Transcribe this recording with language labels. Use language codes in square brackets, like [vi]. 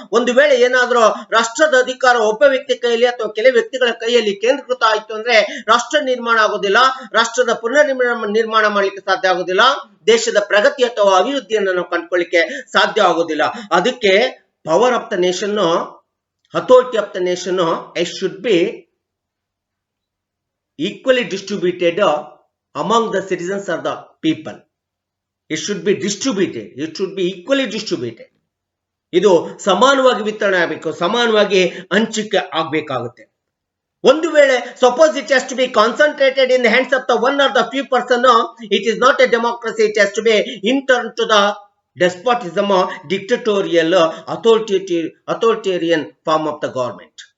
[kn] ಒಂದು ವೇಳೆ ಏನಾದರೂ ರಾಷ್ಟ್ರದ ಅಧಿಕಾರ ಒಬ್ಬ ವ್ಯಕ್ತಿ ಕೈಯಲ್ಲಿ ಅಥವಾ ಕೆಲವು ವ್ಯಕ್ತಿಗಳ ಕೈಯಲ್ಲಿ ಕೇಂದ್ರೀಕೃತ ಆಯಿತು ಅಂದ್ರೆ ರಾಷ್ಟ್ರ ನಿರ್ಮಾಣ ಆಗೋದಿಲ್ಲ, ರಾಷ್ಟ್ರದ ಪುನರ್ ನಿರ್ಮಾಣ ಮಾಡ್ಲಿಕ್ಕೆ ಸಾಧ್ಯ ಆಗೋದಿಲ್ಲ, ದೇಶದ ಪ್ರಗತಿ ಅಥವಾ ಅಭಿವೃದ್ಧಿಯನ್ನು ನಾವು ಕಂಡುಕೊಳ್ಳಿಕ್ಕೆ ಸಾಧ್ಯ ಆಗೋದಿಲ್ಲ. [en] ಅದಕ್ಕೆ power of the nation, authority of the nation, it should be equally distributed among the citizens or the people. It should be distributed. It should be equally distributed. [kn] ಇದು ಸಮಾನವಾಗಿ ವಿತರಣೆ ಆಗಬೇಕು, ಸಮಾನವಾಗಿ ಹಂಚಿಕೆ ಆಗಬೇಕಾಗುತ್ತೆ. ಒಂದು ವೇಳೆ [en] Suppose it has to be concentrated in the hands of the one or the few person, it is not a democracy. It has to be in turn to the despotism, dictatorial, authoritarian form of the government.